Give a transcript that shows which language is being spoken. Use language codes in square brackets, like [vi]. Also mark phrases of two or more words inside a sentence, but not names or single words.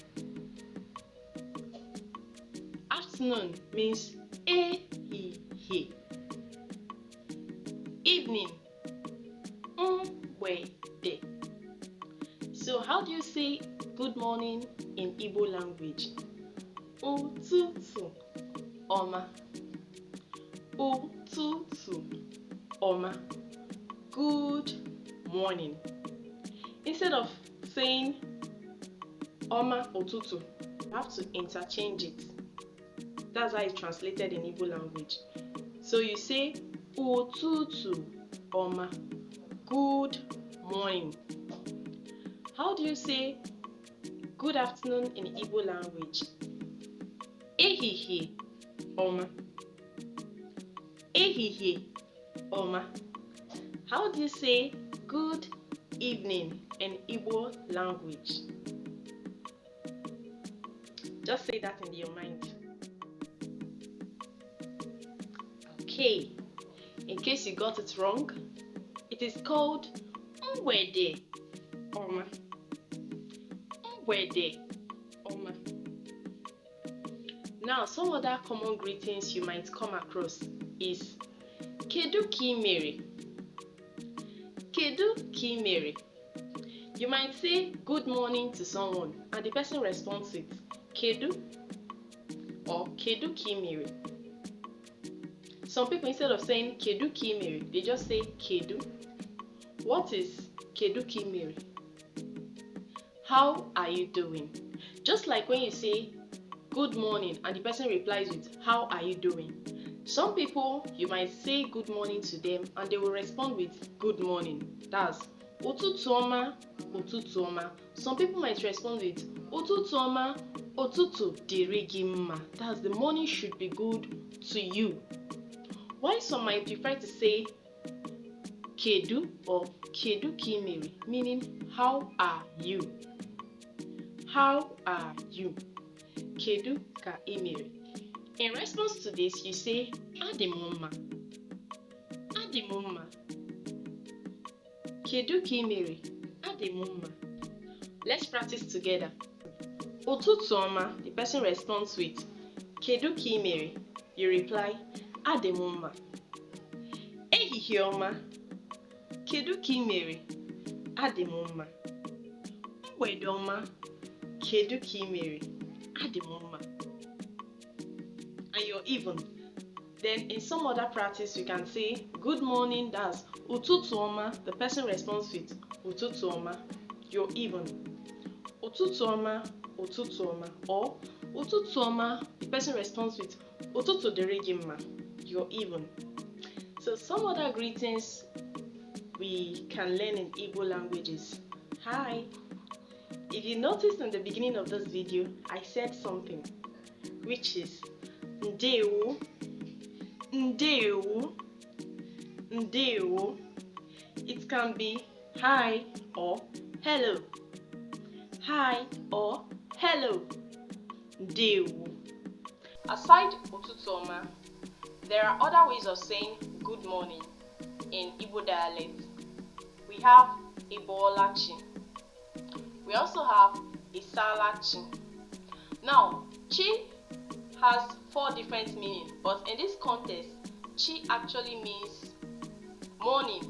[en] Afternoon means Ehihie. Evening Mgbede. So how do you say good morning in Igbo language? [ig] Ụtụtụ ọma. Ụtụtụ ọma. [en] Good morning. Instead of saying [ig] ọma ụtụtụ, [en] you have to interchange it. That's how it's translated in Igbo language. So you say [ig] ụtụtụ ọma. [en] Good morning. How do you say good afternoon in Igbo language? [ig] Ehihie ọma. Ehihie ọma. [en] How do you say good evening in Igbo language? Just say that in your mind. Okay, in case you got it wrong, it is called [ig] Mgbede ọma. [en] Mgbede ọma. Now, some other common greetings you might come across is [ig] Kedu ka ị mere? Kedu ka ị mere? [en] You might say good morning to someone and the person responds with Kedu or [ig] Kedu ka ị mere. [en] Some people, instead of saying [ig] Kedu ka ị mere, [en] they just say Kedu. What is [ig] Kedu ka ị mere? [en] How are you doing? Just like when you say good morning and the person replies with how are you doing? Some people, you might say good morning to them and they will respond with good morning. That's [ig] ụtụtụ ọma, ụtụtụ ọma. [en] Some people might respond with [ig] ụtụtụ ọma, ụtụtụ dịrị gị mma. [en] That's the morning should be good to you. While some might prefer to say Kedu or [ig] Kedu ka ị mere, [en] meaning how are you? How are you? [ig] Kedu ka ị mere? [en] In response to this, you say [ig] adị m mma. Adị m mma. Kedu ka ị mere? Adị m mma. [en] Let's practice together. [ig] Ụtụtụ ọma, [en] the person responds with [ig] Kedu ka ị mere? [en] You reply [ig] adị m mma. Ehihie ọma. Kedu ka ị mere? Adị m mma. Mgbede ọma. Kedu ka ị mere? Adị m mma. [en] And you're even. Then in some other practice, you can say good morning, that's [ig] ụtụtụ ọma. [en] The person responds with [ig] ụtụtụ ọma. [en] You're even. [ig] Ụtụtụ ọma, ụtụtụ ọma. Or ụtụtụ ọma, [en] the person responds with [ig] ụtụtụ dịrị gị mma. [en] You're even. So some other greetings we can learn in Igbo languages. Hi. If you noticed in the beginning of this video, I said something, which is Ndewo. [ig] Ndewo. Ndewo. [en] It can be hi or hello. Hi or hello. [ig] Ndewo. Aside ụtụtụ ọma, [en] there are other ways of saying good morning in Igbo dialect. We have Ibolachi. We also have Isalachi. Now, Chi has 4 different meanings, but in this context, chi actually means morning.